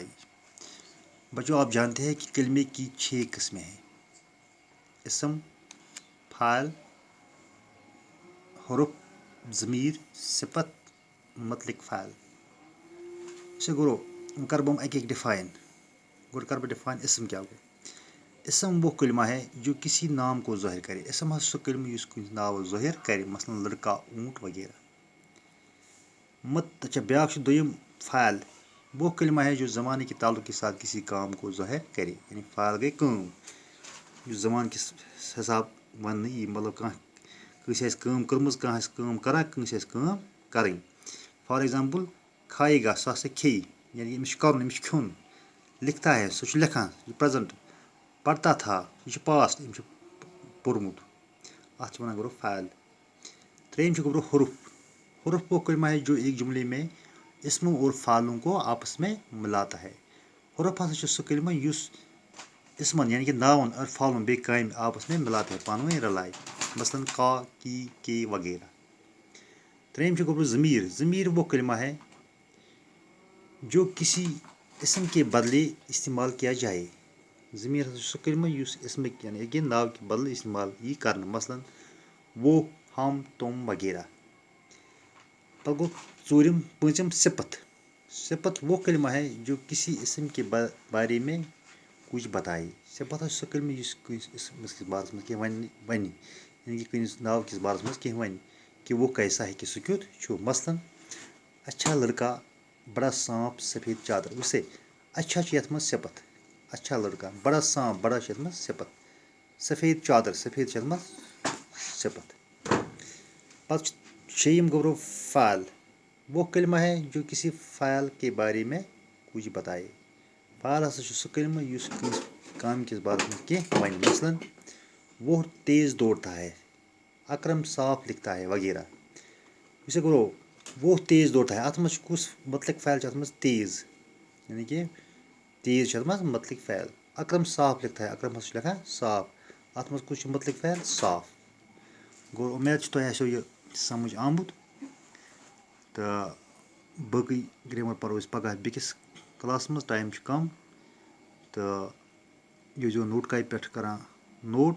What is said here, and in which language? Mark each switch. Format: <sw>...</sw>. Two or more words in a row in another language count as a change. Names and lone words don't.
<ur>بچوں آپ جانتے ہیں کہ کلمے کی 6 قسمیں ہیں: اسم، فاعل، حرف، ضمیر، صفت، مطلق فاعل.</ur> <ks>اسے گرو کر بہم اکی ڈیفائن. گوڈ کر بہٕ ڈیفائن اسم کیا گو.</ks> <ur>اسم وہ کلمہ ہے جو کسی نام کو ظاہر کرے.</ur> <ks>اسم ہے سُہ کلمہ یُس کُنہِ ناو ظٲہِر کرِ، مثلاً لڑکا، اونٹ وغیرہ. اچھا بیاکھ چھُ دوٚیِم فاعل.</ks> <ur>وہ کلمہ ہے جو زمانے کے تعلق کے ساتھ کسی کام کو ظاہر کرے.</ur> <ks>یعنی فاعل گٔے کٲم یُس زمانہٕ کِس حساب وننہٕ یی. مطلب کانٛہہ کٲنٛسہِ آسہِ کٲم کٔرمٕژ، کانٛہہ آسہِ کٲم کران، کٲنٛسہِ آسہِ کٲم کرٕنۍ.</ks> <en>for example</en> <ur>کھایے گا</ur> <ks>سُہ ہسا کھیٚیہِ. یعنی أمِس چھُ کرُن، أمِس چھُ کھیوٚن.</ks> <ur>لکھتا ہے</ur> <ks>سُہ چھُ لیکھان، یہِ چھُ پریزنٹ.</ks> <ur>پڑھتا تھا</ur> <ks>یہِ چھُ پاسٹ، أمۍ چھُ پوٚرمُت. اَتھ چھِ وَنان گوٚو فاعل. ترٛیٚیِم چھُ گوٚو حرف.</ks> <ur>حرف وہ کلمہ ہے جو ایک جملے میں اسموں اور فعلوں کو آپس میں ملاتا ہے.</ur> <ks>حرف ہسا چھُ سُہ کلمہ یُس اسمن یعنی کہ ناون اور فعلون بیٚیہِ کامہِ</ks> <ur>آپس میں ملاتا ہے،</ur> <ks>پانہٕ ؤنۍ رلایہِ.</ks> <ur>مثلاً کا، کی، کے وغیرہ.</ur> <ks>ترٛیٚیِم چھُ گوٚو ضمیر.</ks> <ur>ضمیر وہ کلمہ ہے جو کسی اسم کے بدلے استعمال کیا جائے.</ur> <ks>ضمیر ہسا چھُ سُہ کلمہ یُس اسمٕکۍ یعنی کہ ناو کہِ بدلہٕ استعمال یی کرنہٕ.</ks> <ur>مثلاً وہ، ہم، تم وغیرہ.</ur> <ks>پتہٕ گوٚو پوٗنٛژِم صفت.</ks> <ur>صفت وہ کلمہ ہے جو کسی اسم کے بارے میں کچھ بتائے.</ur> <ks>صفت ہے سُہ کلمہ یُس کٲنٛسہِ اسمس کِس بارس منٛز کینٛہہ ونہِ. یعنی کہ کُنہِ ناو کِس بارس منٛز کینٛہہ ونہِ</ks> <ur>کہ وہ کیسا ہے،</ur> <ks>کہ سُہ کیُتھ چھُ.</ks> <ur>مثلاً اچھا لڑکا، بڑا سانپ، سفید چادر.</ur> <ks>وٕچھ سا اچھا چھُ یتھ منٛز صفت.</ks> <ur>اچھا لڑکا، بڑا سانپ،</ur> <ks>بڑا چھُ یتھ منٛز صفت.</ks> <ur>سفید چادر،</ur> <ks>سفید چھُ یتھ منٛز صفت. پتہٕ چھُ شیٚیِم گوٚو فاعل.</ks> <ur>وہ کلمہ ہے جو کسی فعل کے بارے میں کچھ بتائے.</ur> <ks>فعل ہسا چھُ سُہ کلمہ یُس کٲنٛسہِ کامہِ کِس بارس منٛز کینٛہہ ونہِ.</ks> <ur>مثلاً وہ تیز دوڑتا ہے، اکرم صاف لکھتا ہے وغیرہ.</ur> <ks>یہِ سا گوٚو</ks> <ur>وہ تیز دوڑتا ہے.</ur> <ks>اتھ منٛز چھُ کُس مطلق فعل چھُ اتھ منٛز؟ تیز. یعنی کہ تیز چھُ اتھ منٛز مطلق فعل.</ks> <ur>اکرم صاف لکھتا ہے.</ur> <ks>اکرم ہسا چھُ لیکھان صاف. اتھ منٛز کُس چھُ مطلق فعل؟ صاف. گوٚو اُمید چھِ تۄہہِ آسیو یہِ سمجھ آمُت. تہٕ باقٕے گرٛیمر پرو أسۍ پگاہ بیٚکِس کلاسس منٛز. ٹایم چھُ کم تہٕ یہِ ٲسۍزیو نوٹ کاپہِ پٮ۪ٹھ کران نوٹ.</ks>